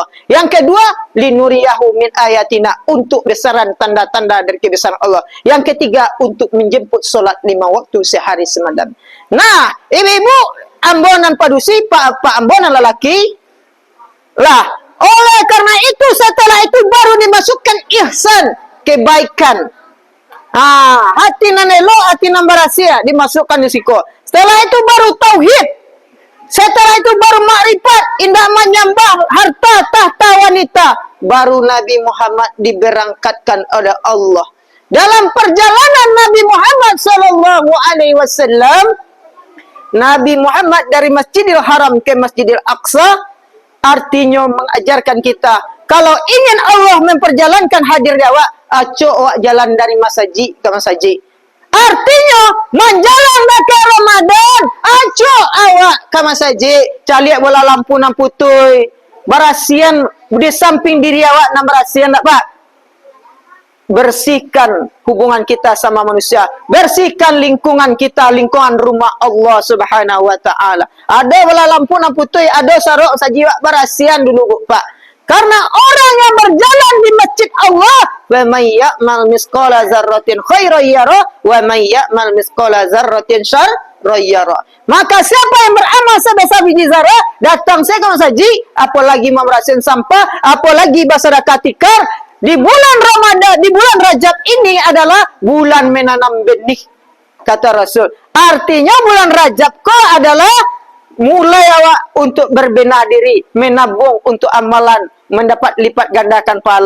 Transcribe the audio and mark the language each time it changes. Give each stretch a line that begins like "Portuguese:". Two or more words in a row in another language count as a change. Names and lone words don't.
Indonesian: Yang kedua,
Arabic: لِنُرِيَهُ مِنْ آيَاتِنَا,
Indonesian: untuk besaran tanda-tanda dari kebesaran Allah. Yang ketiga, untuk menjemput solat 5 waktu sehari semalam.
Minangkabau: Nah, ibu-ibu ambonan padusi, pak ambonan lelaki lah.
Indonesian: Oleh karena itu, setelah itu baru dimasukkan ihsan, kebaikan.
Minangkabau: Hati nan elok, hati nan barasia,
Indonesian: dimasukkan di siku. Setelah itu baru tauhid. Setelah itu baru makrifat, indah menyembah harta tahta wanita. Baru Nabi Muhammad diberangkatkan oleh Allah. Dalam perjalanan Nabi Muhammad sallallahu alaihi wasallam, Nabi Muhammad dari Masjidil Haram ke Masjidil Aqsa, artinya mengajarkan kita kalau ingin Allah memperjalankan hadir awak,
Minangkabau: acok awak jalan dari masjid ke masjid.
Indonesian: Artinya menjalan ke Ramadan, acok awak ke masjid,
Minangkabau: caliak bola lampu nan putui,
Indonesian: berasian di samping diri awak nan berasian tak Pak? Bersihkan hubungan kita sama manusia, bersihkan lingkungan kita, lingkungan rumah Allah Subhanahu wa taala.
Minangkabau: Ada bola lampu nan putih, ada sarok saji berasian dulu Bu Pak.
Indonesian: Karena orang yang berjalan di masjid Allah,
Arabic: وَمَنْ يَعْمَلْ مِثْقَالَ ذَرَّةٍ خَيْرًا يَرَهُ وَمَنْ يَعْمَلْ مِثْقَالَ ذَرَّةٍ شَرًّا يَرَهُ.
Indonesian: Maka siapa yang beramal sebesar biji zarah datang saya ke masjid, apalagi membersihin sampah, apalagi bersedekah tikar. Di bulan Ramadan, di bulan Rajab ini adalah bulan menanam benih, kata Rasul. Artinya bulan Rajab kok adalah mulai awak untuk berbenah diri, menabung untuk amalan, mendapat lipat gandakan pahala.